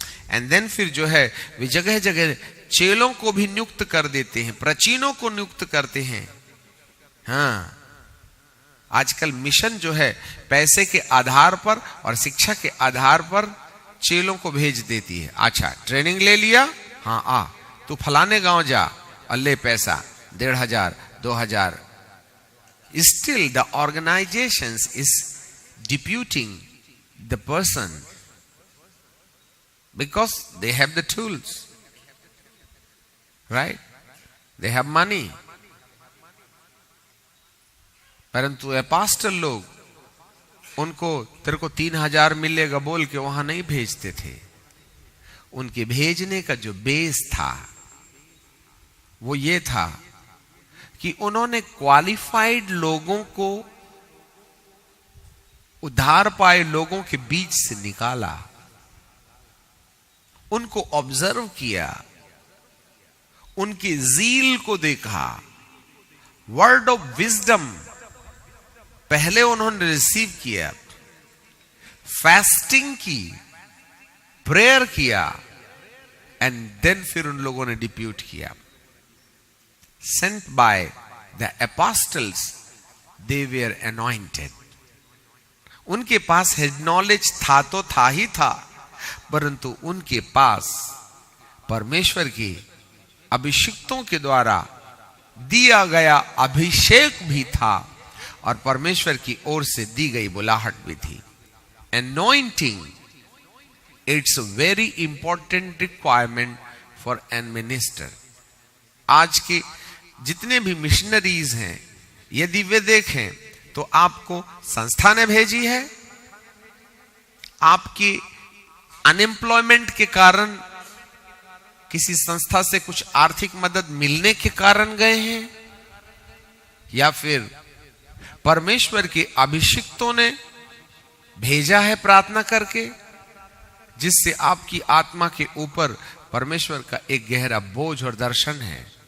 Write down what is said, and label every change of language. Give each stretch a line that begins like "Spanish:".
English: and then
Hindi: फिर जो है वे जगह जगह चेलों को भी नियुक्त कर देते हैं, प्राचीनों को नियुक्त करते हैं. हाँ, आजकल मिशन जो है पैसे के आधार पर और शिक्षा के आधार पर चेलों को भेज देती है. अच्छा, ट्रेनिंग ले लिया, हाँ आ तू फलाने गांव जा और ले पैसा 1,500
English: 2000, still the organizations is deputing the person because they have the tools, right? They have money.
Hindi: परंतु एपोस्टल लोग उनको तेरे को 3000 मिलेगा बोल के वहां नहीं भेजते थे। उनके भेजने का जो बेस था वो ये था कि उन्होंने क्वालिफाइड लोगों को, उद्धार पाए लोगों के बीच से निकाला, उनको ऑब्जर्व किया, उनकी ज़ील को देखा, वर्ड ऑफ विजडम पहले उन्होंने रिसीव किया, फास्टिंग की, प्रेयर किया,
English: and then
Hindi: फिर उन लोगों ने डिप्यूट किया।
English: Sent by the apostles, they were anointed.
Hindi: उनके पास हेड नॉलेज था तो था ही था, परंतु उनके पास परमेश्वर के अभिषिक्तों के द्वारा दिया गया अभिषेक भी था और परमेश्वर की ओर से दी गई बुलाहट भी थी।
English: Anointing, it's a very important requirement for an minister.
Hindi: आज के जितने भी मिशनरीज हैं, यदि वे देखें तो आपको संस्था ने भेजी है, आपकी अनएम्प्लॉयमेंट के कारण किसी संस्था से कुछ आर्थिक मदद मिलने के कारण गए हैं, या फिर परमेश्वर के अभिषिक्तों ने भेजा है प्रार्थना करके, जिससे आपकी आत्मा के ऊपर परमेश्वर का एक गहरा बोझ और दर्शन है।